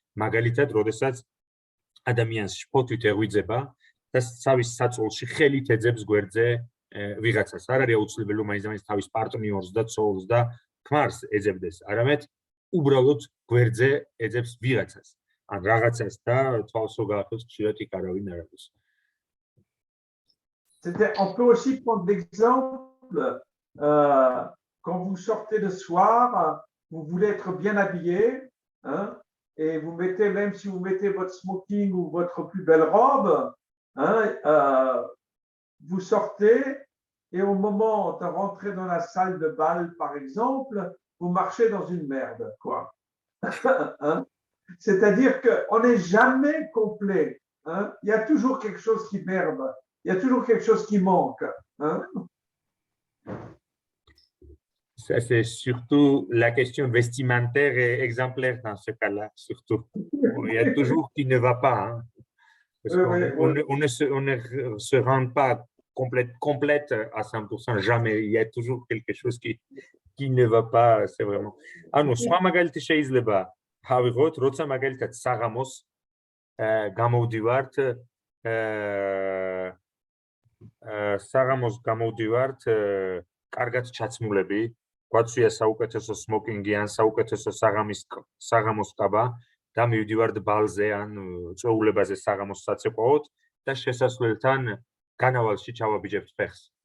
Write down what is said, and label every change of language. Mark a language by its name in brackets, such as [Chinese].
[Georgian] მაგალითად, როდესაც ადამიანს შფოთვით ეღვიძება და სავის საწოლში ხელით ეძებს გვერდზე ვიღაცას. არ არის აუცილებელი რომ მაინც თავის პარტნიორს და ცოლს და ქმარს ეძებდეს, არამედ უბრალოდ გვერდზე ეძებს ვიღაცას. ან რაღაცას და თვალს რო გაახოს ხშირად იქ არავინ არ არის. [French] On peut aussi prendre l'exemple quand vous sortez le soir, vous voulez être bien habillé, hein, et vous mettez, même si vous mettez votre smoking ou votre plus belle robe, hein, vous sortez et au moment de rentrer dans la salle de bal, par exemple, vous marchez dans une merde, quoi. Hein? C'est-à-dire qu'on n'est jamais complet. Hein? Il y a toujours quelque chose qui merde. Il y a toujours quelque chose qui manque. Hein? Ça, c'est surtout la question vestimentaire et exemplaire dans ce cas-là, surtout. Il y a toujours qui ne va pas. Hein? Parce on ne se rend pas complète à 100%, jamais. Il y a toujours quelque chose qui ne va pas, c'est vraiment. [Georgian] ანუ სხვა მაგალითი შეიძლება ავიღოთ, როცა მაგალითად საღამოს გამოვდივართ კარგად ჩაცმულები, გვაცვია საუკეთესო სმოკინგი ან საუკეთესო საღამოს კაბა და მივდივართ ბალზე ან წვეულებაზე საღამოს საცეკვაოდ და შესასვლელთან განავალში ჩავაბიჯებთ ფეხს.